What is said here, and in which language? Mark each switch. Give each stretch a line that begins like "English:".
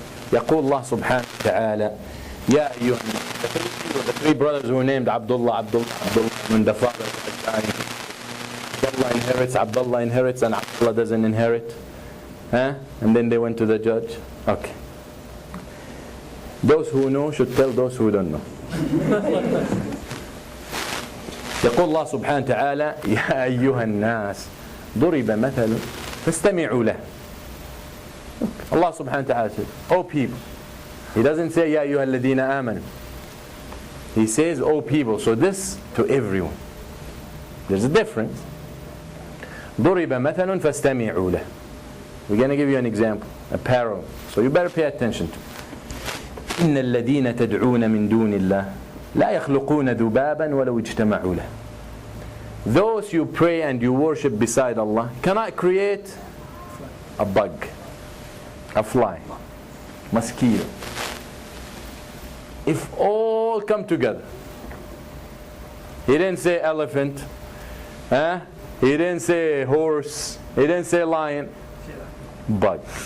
Arabic: يقول الله سبحانه وتعالى يا أيها
English: the three brothers who were named Abdullah, when the father died. Abdullah inherits, and Abdullah doesn't inherit. And then they went to the judge. Okay. Those who know should tell those who don't know.
Arabic: يقول الله سبحانه وتعالى يا أيها الناس ضرب مثل فاستمعوا له.
English: Allah subhanahu wa ta'ala says, O people. He doesn't say
Arabic: يا أيها الذين آمنوا.
English: He says, O people. So this to everyone. There's a difference.
Arabic: ضرب مثل فاستمعوا له.
English: We're going to give you an example, a parable. So you better pay attention to it.
Arabic: إن الذين تدعون من دون الله لا يخلقون ذبابا ولو اجتمعوا له.
English: Those you pray and you worship beside Allah cannot create a bug, a fly, mosquito. If all come together. He didn't say elephant, he didn't say horse, he didn't say lion, bug.